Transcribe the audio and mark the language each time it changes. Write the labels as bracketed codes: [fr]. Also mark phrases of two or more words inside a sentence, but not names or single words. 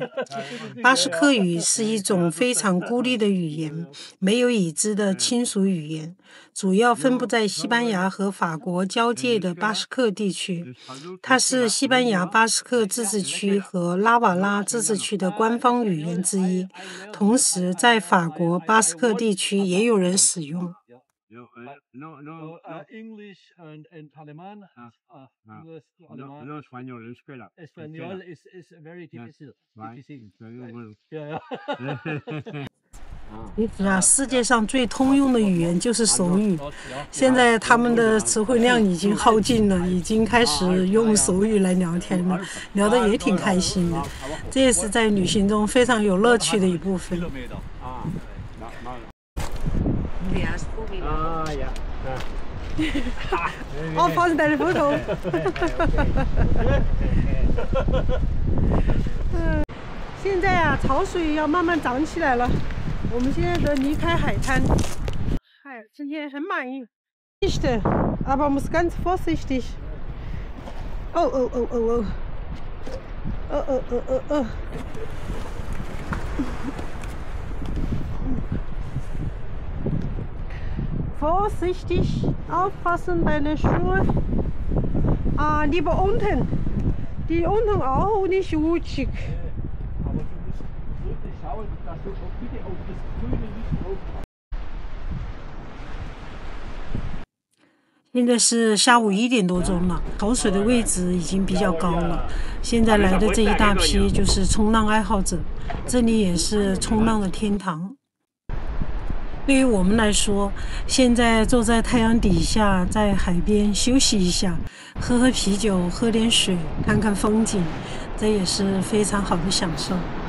[zh] 巴斯克语是一种非常孤立的语言，没有已知的亲属语言，主要分布在西班牙和法国交界的巴斯克地区。它是西班牙巴斯克自治区和拉瓦拉自治区的官方语言之一，同时在法国巴斯克地区也有人使用。 [en] English and alemán. [es] No español en escuela. [en] Español is very difícil. Yeah. [zh] 是啊，世界上最通用的语言就是手语。现在他们的词汇量已经耗尽了，已经开始用手语来聊天了，聊得也挺开心的。这也是在旅行中非常有乐趣的一部分。哦，放在的 photo。现在啊，潮水要慢慢涨起来了。我们现在都离开海滩，今天很满意。 [de] Nicht, aber muss ganz vorsichtig. Oh. Vorsichtig, aufpassen, deine Schuhe. Lieber unten. Die unten auch nicht rutschig. Bitte auf das Grüne nicht drauf. [zh] 现在是下午1点多钟了，潮水的位置已经比较高了。现在来的这一大批就是冲浪爱好者，这里也是冲浪的天堂。对于我们来说，现在坐在太阳底下，在海边休息一下，喝喝啤酒，喝点水，看看风景，这也是非常好的享受。